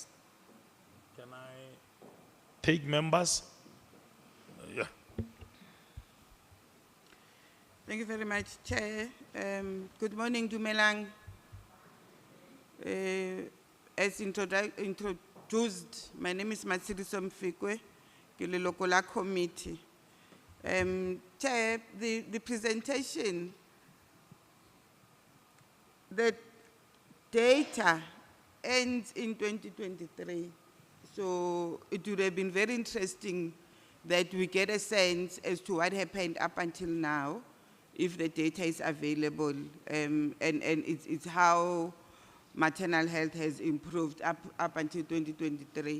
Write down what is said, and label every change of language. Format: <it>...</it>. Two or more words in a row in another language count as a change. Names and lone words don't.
<en>Can I take members? Yeah. Thank you very much, Chair. Good morning, Dumelang. As introduced, my name is Matsiriso Mfikwe,</en> <tn>ke le leloko la</tn> <en>committee. Chair, the presentation, the data ends in 2023. So it would have been very interesting that we get a sense as to what happened up until now, if the data is available, and it's how maternal health has improved up until 2023.</en>